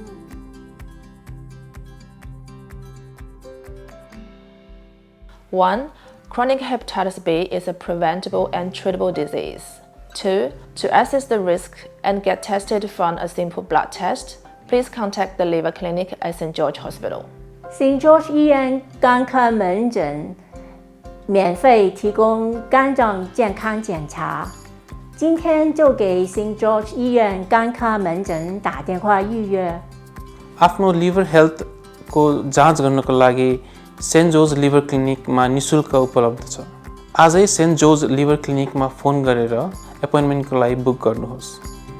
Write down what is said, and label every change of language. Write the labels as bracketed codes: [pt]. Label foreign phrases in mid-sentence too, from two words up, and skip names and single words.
[en] One, chronic hepatitis B is a preventable and treatable disease. Two, to assess the risk and get tested from a simple blood test, please contact the liver clinic at St. George Hospital. [zh] St. George 医院肝科门诊免费提供肝脏健康检查。今天就给 St. George 医院肝科门诊打电话预约。 [ne] आफ्नो [en] liver healthको [ne] जाँच गर्नको लागि सेन्ट जोर्ज [en] liver clinicमा [ne] निशुल्क उपलब्ध छ। आजै सेन्ट जोर्ज [en] liver clinicमा [ne] फोन गरेर एपोइन्टमेन्टको लागि बुक गर्नुहोस्।